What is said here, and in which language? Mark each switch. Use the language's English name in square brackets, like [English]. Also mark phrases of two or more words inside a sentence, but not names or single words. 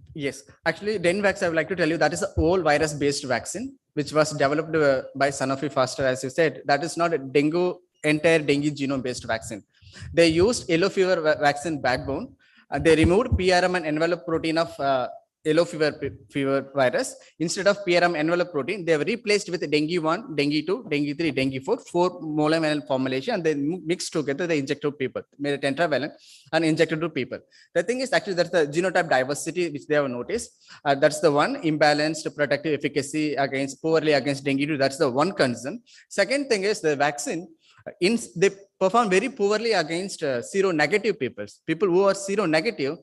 [English] Yes, actually, Denvax, I would like to tell you that is a whole virus-based vaccine, which was developed by Sanofi Foster, as you said. That is not a entire dengue genome-based vaccine. They used yellow fever vaccine backbone. They removed PRM and envelope protein of yellow fever virus. Instead of PRM envelope protein, they have replaced with dengue 1, dengue 2, dengue 3, dengue 4, 4 monovalent formulation, and they mixed together, they injected to people, made a tetravalent and injected to people. The thing is actually that's the genotype diversity which they have noticed. That's the one imbalanced protective efficacy poorly against dengue 2. That's the one concern. Second thing is the vaccine, they perform very poorly against seronegative people who are seronegative.